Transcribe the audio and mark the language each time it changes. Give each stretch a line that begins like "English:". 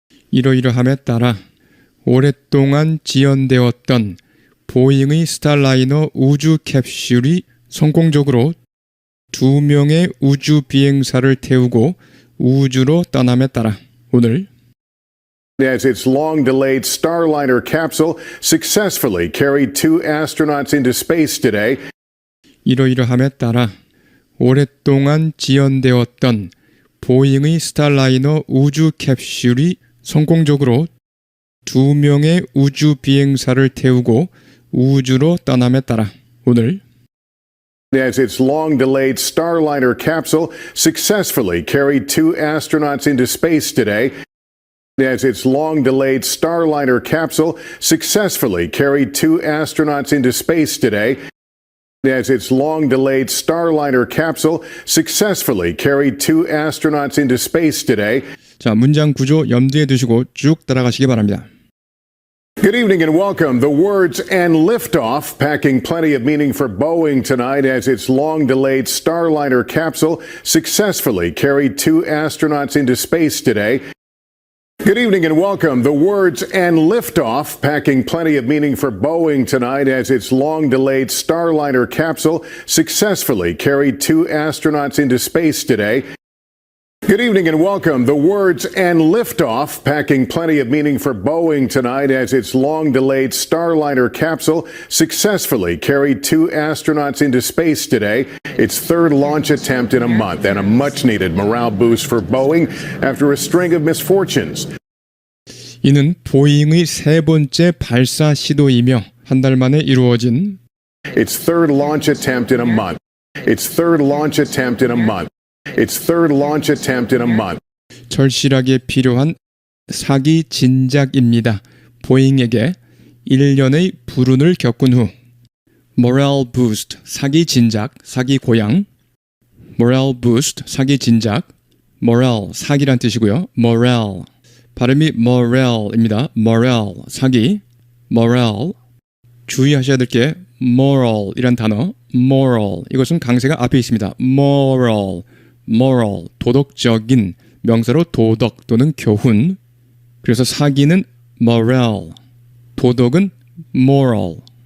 Korean: 이러이러함에 따라 오랫동안 지연되었던 보잉의 스타라이너 우주 캡슐이 성공적으로 2명의 우주 비행사를 태우고 우주로 떠남에 따라 오늘
English: As its long-delayed Starliner capsule successfully carried 2 astronauts into space today.
Korean: 이러이러함에 따라 오랫동안 지연되었던 보잉의 스타라이너 우주 캡슐이 성공적으로 2명의 우주 비행사를 태우고 우주로 떠남에 따라 오늘
English: As its long-delayed Starliner capsule successfully carried 2 astronauts into space today. As its long-delayed Starliner capsule successfully carried 2 astronauts into space today. As its long-delayed Starliner capsule successfully carried 2 astronauts into space today.
Korean: 자, 문장 구조 염두에 두시고 쭉 따라가시기 바랍니다.
English: Good evening and welcome. The words and liftoff packing plenty of meaning for Boeing tonight as its long-delayed Starliner capsule successfully carried 2 astronauts into space today. Good evening and welcome. The words and liftoff packing plenty of meaning for Boeing tonight as its long-delayed Starliner capsule successfully carried 2 astronauts into space today. Good evening and welcome. The words and liftoff packing plenty of meaning for Boeing tonight as its long-delayed Starliner capsule successfully carried 2 astronauts into space today. Its third launch attempt in a month and a much-needed morale boost for Boeing after a string of misfortunes.
Korean: 이는 보잉의 세 번째 발사 시도이며 한 달 만에 이루어진
English: Its third launch attempt in a month. Its third launch attempt in a month. Its third launch attempt in a month.
Korean: 절실하게 필요한 사기 진작입니다. 보잉에게 1년의 불운을 겪은 후 morale boost, 사기 진작, 사기 고양 morale boost, 사기 진작 morale, 사기란 뜻이고요. morale, 발음이 morale입니다. morale, 사기 morale, 주의하셔야 될 게 moral 이란 단어 moral, 이것은 강세가 앞에 있습니다. moral, 도덕적인 명사로 도덕 또는 교훈. 그래서 사기는 morale. 도덕은 moral.